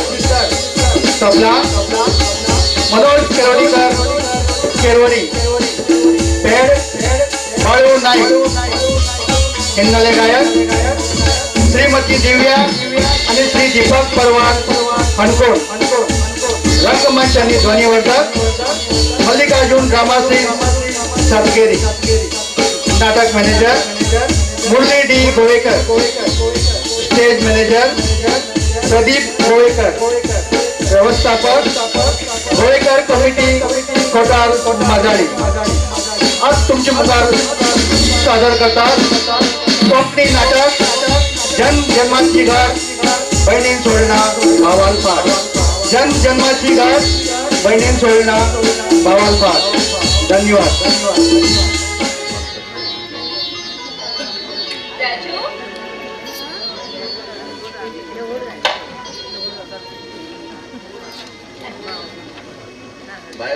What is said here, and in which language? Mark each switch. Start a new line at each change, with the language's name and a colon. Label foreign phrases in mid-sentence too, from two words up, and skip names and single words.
Konkani: तबला मनोज केरोडीकर केरवणी पेड बाळू नाईक हिन्नले गायक श्रीमती दिव्या आणि श्री दीपक परवार हणकोड रंगमंच आणि ध्वनिवर्धक मल्लिकार्जुन रामासिंग सातगेरी नाटक मॅनेजर मुरली डी गोवेकर स्टेज मॅनेजर प्रदीप गोवेकर व्यवस्थापक गोवेकर कमिटी कोटार माजाळी आज तुमचे मुखार सादर करतात कोंकणी नाटक जन्माची गाठ बहिणीन सोडणार भावाल पाठ जन्माची गाठ बहिणीन सोडणार भावाल पाठ धन्यवाद राजू बाय